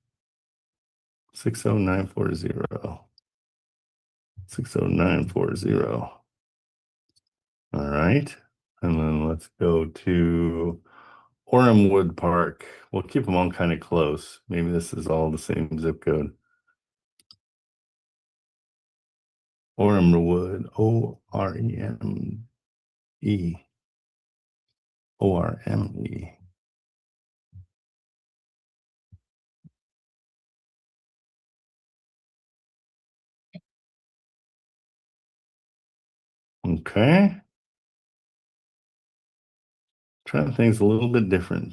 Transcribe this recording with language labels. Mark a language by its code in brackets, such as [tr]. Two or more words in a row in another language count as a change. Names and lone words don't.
[en] 60940. 60940. All right. And then let's go to Ormwood Park. We'll keep them all kind of close. Maybe this is all the same zip code. Ormwood, O-R-E-M-E. O-R-M-E. Okay. Trying things a little bit different.